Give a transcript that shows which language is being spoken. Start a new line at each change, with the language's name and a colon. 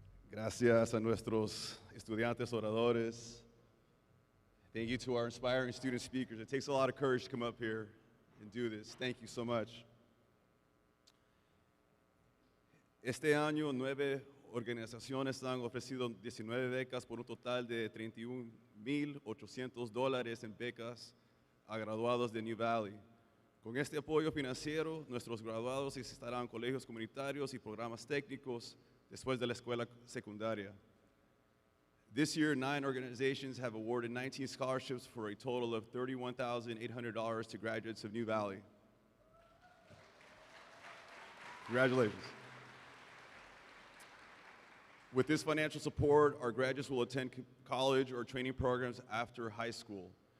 Spanish: Gracias a nuestros estudiantes oradores.
English: Thank you to our inspiring student speakers. It takes a lot of courage to come up here and do this. Thank you so much.
Spanish: Este año, 9 organizaciones han ofrecido 19 becas por un total de $31,800 en becas a graduados de New Valley. Con este apoyo financiero, nuestros graduados estarán en colegios comunitarios y programas técnicos después de la escuela secundaria.
English: This year, 9 organizations have awarded 19 scholarships for a total of $31,800 to graduates of New Valley. Congratulations. With this financial support, our graduates will attend college or training programs after high school.